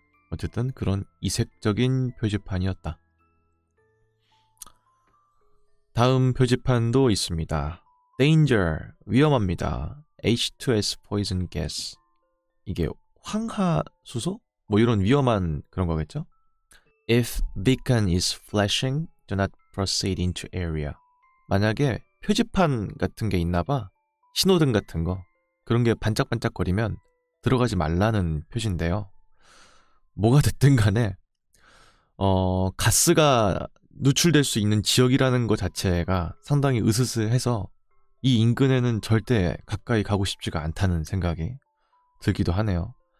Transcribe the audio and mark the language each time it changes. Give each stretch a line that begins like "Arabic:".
Korean: 어쨌든 그런 이색적인 표지판이었다. 다음 표지판도 있습니다. Danger, 위험합니다.
English: H2S poison gas.
Korean: 이게 황화수소? 이런 위험한 그런 거겠죠?
English: If beacon is flashing, do not proceed into area.
Korean: 만약에 표지판 같은 게 있나봐. 신호등 같은 거. 그런 게 반짝반짝거리면 들어가지 말라는 표시인데요. 뭐가 됐든 간에 가스가 노출될 수 있는 지역이라는 것 자체가 상당히 으스스해서 이 인근에는 절대 가까이 가고 싶지가 않다는 생각이 들기도 하네요.